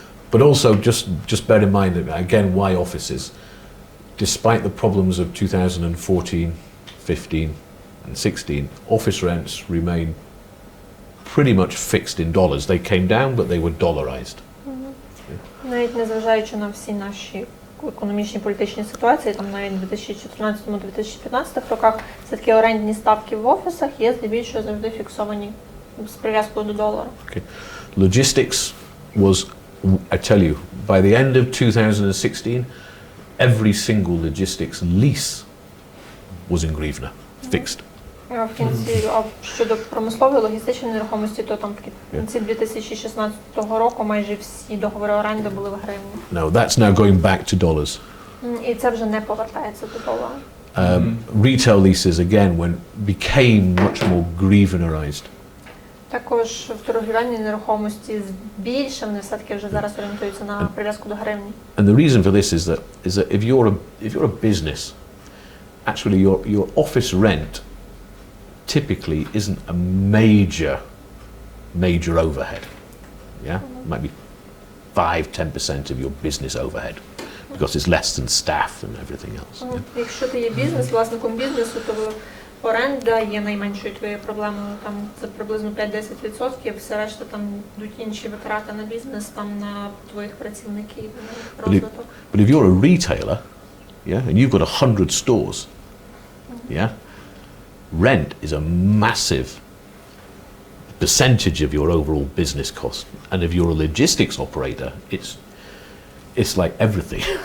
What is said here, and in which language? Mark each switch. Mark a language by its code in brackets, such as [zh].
[en] But also, just bear in mind that, again, why offices? Despite the problems of 2014, 15 and 16, office rents remain pretty much fixed in dollars. They came down, but they were dollarized. [uk] Навіть незважаючи на всі наші економічні політичні ситуації, там навіть у 2014-2015 роках, все-таки орендні ставки в офісах є здебільшого завжди фіксовані з прив'язкою до долара. [en] Okay. Logistics was, I tell you, by the end of 2016, every single logistics lease was in hryvnia, fixed. [uk] В кінці, а щодо промислової, логістичної нерухомості, то там в кінці 2016 року майже всі договори оренди були в гривні. [en] No, that's now going back to dollars. [uk] І це вже не повертається до долара. [en] Retail leases again became much more grievanized. [uk] Також в торгівельній нерухомості збільшив, вони все-таки вже зараз орієнтуються на прив'язку до гривні. [en] And the reason for this is that if you're a business, actually your office rent typically isn't a major overhead. Yeah, it might be 5-10% of your business overhead because it's less than staff and everything else. Yeah? [uk] Якщо ти є власником бізнесу, то оренда є найменшою твоєю проблемою. Там це приблизно 5-10%, все решта там йдуть інші витрати на бізнес, там на твоїх працівників, на розвиток. [en] But if you're a retailer, yeah, and you've got 100 stores, yeah, rent is a massive percentage of your overall business cost. And if you're a logistics operator, it's like everything.